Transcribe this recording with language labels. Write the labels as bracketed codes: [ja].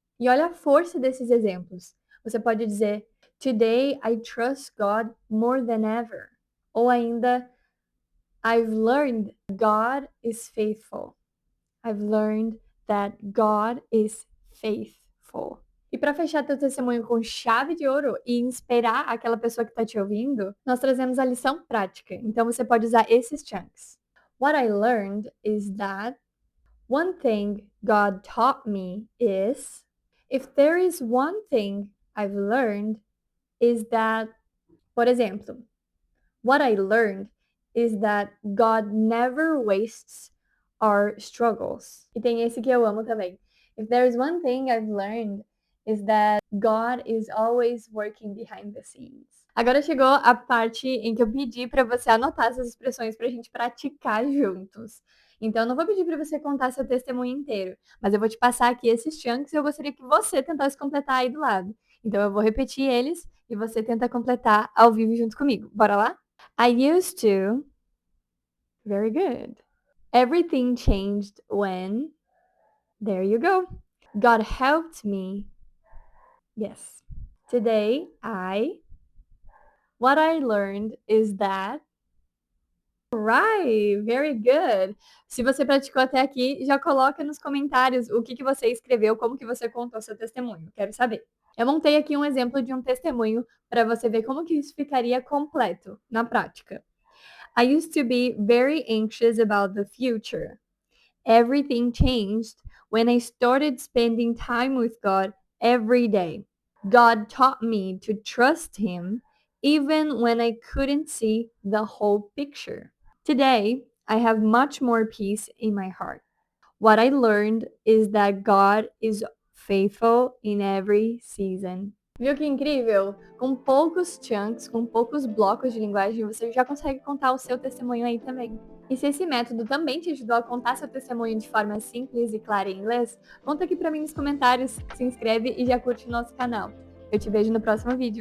[pt] E olha a força desses exemplos. Você pode dizer [en] today I trust God more than ever. [pt] Ou ainda [en] I've learned God is faithful. I've learned that God is faithful. [pt] E para fechar teu testemunho com chave de ouro e inspirar aquela pessoa que está te ouvindo, nós trazemos a lição prática. Então você pode usar esses chunks. [en] What I learned is that one thing God taught me is, if there is one thing I've learned, is that, [pt] por exemplo, [en] what I learned is that God never wastes our struggles. [pt] E tem esse que eu amo também. [en] If there is one thing I've learned is that God is always working behind the scenes. [pt] Agora chegou a parte em que eu pedi para você anotar essas expressões para a gente praticar juntos. Então eu não vou pedir para você contar seu testemunho inteiro, mas eu vou te passar aqui esses chunks e eu gostaria que você tentasse completar aí do lado. Então eu vou repetir eles e você tenta completar ao vivo junto comigo. Bora lá? [en] I used to. Very good. Everything changed when. There you go. God helped me. Yes. Today, what I learned is that. Right, very good. [pt] Se você praticou até aqui, já coloca nos comentários o que você escreveu, como que você contou seu testemunho. Quero saber. Eu montei aqui um exemplo de um testemunho para você ver como que isso ficaria completo na prática. [en] I used to be very anxious about the future. Everything changed when I started spending time with God every day. God taught me to trust Him even when I couldn't see the whole picture. Today, I have much more peace in my heart. What I learned is that God is faithful in every season. [pt] Viu que incrível? Com poucos chunks, com poucos blocos de linguagem, você já consegue contar o seu testemunho aí também. E se esse método também te ajudou a contar seu testemunho de forma simples e clara em inglês, conta aqui pra mim nos comentários, se inscreve e já curte o nosso canal. Eu te vejo no próximo vídeo.